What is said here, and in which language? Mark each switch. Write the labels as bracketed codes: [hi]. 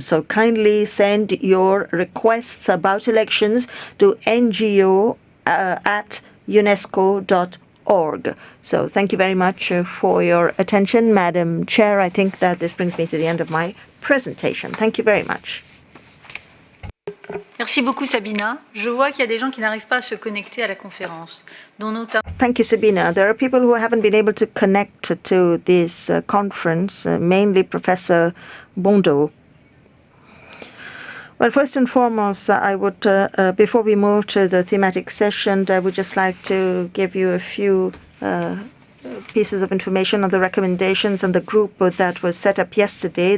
[en] So kindly send your requests about elections to ngo at unesco.org. So thank you very much for your attention, Madam Chair. I think that this brings me to the end of my presentation. Thank you very much. [fr] Merci beaucoup, Sabina. Je vois qu'il y a des gens qui n'arrivent pas à se connecter à la conférence, dont notamment... [en] Thank you, Sabina. There are people who haven't been able to connect to this conference, mainly Professor Bondo. Well, first and foremost, I would, before we move to the thematic session, I would just like to give you a few pieces of information on the recommendations and the group that was set up yesterday.